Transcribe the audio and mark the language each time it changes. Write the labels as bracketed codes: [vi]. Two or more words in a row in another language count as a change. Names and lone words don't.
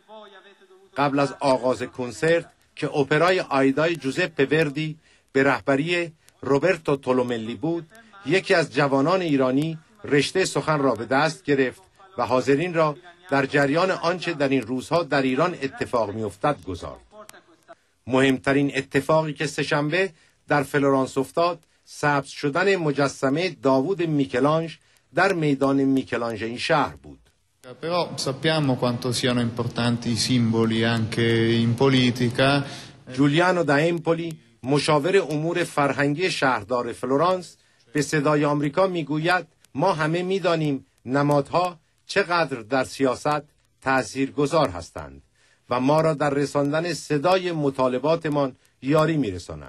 [fa] قبل از آغاز کنسرت که اپرای آیدای جوزپه وردی به رهبری روبرتو تولوملی بود، یکی از جوانان ایرانی رشته سخن را به دست گرفت و حاضرین را در جریان آنچه در این روزها در ایران اتفاق می‌افتد گذارد. مهمترین اتفاقی که سه‌شنبه در فلورانس افتاد، سبز شدن مجسمه داوود میکلانژ در میدان میکلانژ این شهر بود. [it] Però sappiamo quanto siano importanti i simboli anche in politica. [fa] جولیانو دا امپولی، مشاور امور فرهنگی شهردار فلورانس، به صدای آمریکا میگوید ما همه میدانیم نمادها چقدر در سیاست تاثیرگذار هستند و ما را در رساندن صدای مطالباتمان یاری میرسانند.